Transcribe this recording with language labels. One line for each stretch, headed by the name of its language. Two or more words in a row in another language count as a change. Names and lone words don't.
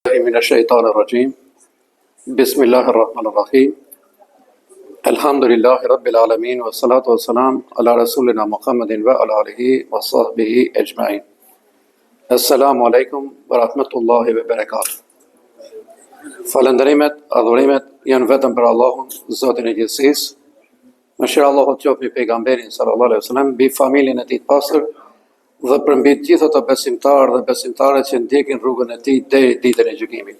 Arabic: بالله من الشيطان الرجيم. بسم الله الرحمن الرحيم. الحمد لله رب العالمين والصلاة والسلام على رسولنا محمد وعلى آله وصحبه أجمعين. السلام عليكم ورحمة الله وبركاته.
Albanian: Falënderimet, adhurimet janë vetëm për Allahun, Zotin e gjithësisë. Mëshira Allahut qoftë mbi pejgamberin
Arabic: صلى الله عليه وسلم,
Albanian: mbi familjen e tij të pastër dhe për mbi të gjithë ato besimtarë dhe besimtare që ndjekin rrugën e tij deri ditën e gjykimit.